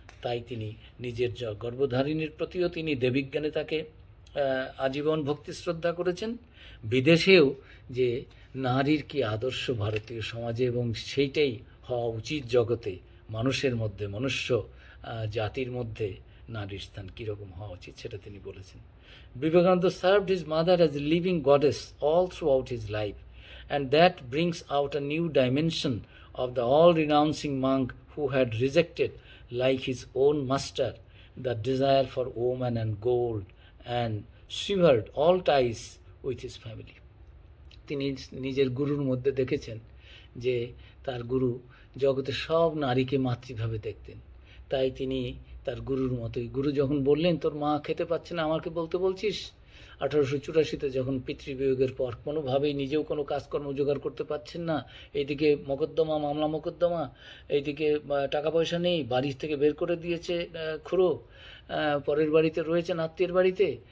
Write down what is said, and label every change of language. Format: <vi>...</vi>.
<bn>তাই তিনি নিজের গর্ভধারিণীর প্রতিও তিনি দেবীজ্ঞানে তাকে আজীবন ভক্তি শ্রদ্ধা করেছেন। বিদেশেও যে নারীর কি আদর্শ ভারতীয় সমাজে, এবং সেইটাই হওয়া উচিত জগতে, মানুষের মধ্যে, মনুষ্য জাতির মধ্যে নারীর স্থান কীরকম হওয়া উচিত, সেটা তিনি বলেছেন।</bn> <en>Vivekananda served his mother as a living goddess all throughout his life, and that brings out a new dimension of the all-renouncing monk who had rejected, like his own master, the desire for woman and gold, and severed all ties with his family.</en> <bn>তিনি নিজের গুরুর মধ্যে দেখেছেন যে তার গুরু জগতের সব নারীকে মাতৃভাবে দেখতেন। তাই তিনি তার গুরুর মতোই, গুরু যখন বললেন তোর মা খেতে পাচ্ছে না, আমাকে বলতে বলছিস। 1884-তে যখন পিতৃবিয়োগের পর কোনোভাবেই নিজেও কোনো কাজকর্ম জোগাড় করতে পারছেন না, এইদিকে মকদ্দমা, মামলা মকদ্দমা, এইদিকে টাকা পয়সা নেই, বাড়ি থেকে বের করে দিয়েছে খুড়ো, পরের বাড়িতে রয়েছেন আত্মীয়ের বাড়িতে।</bn>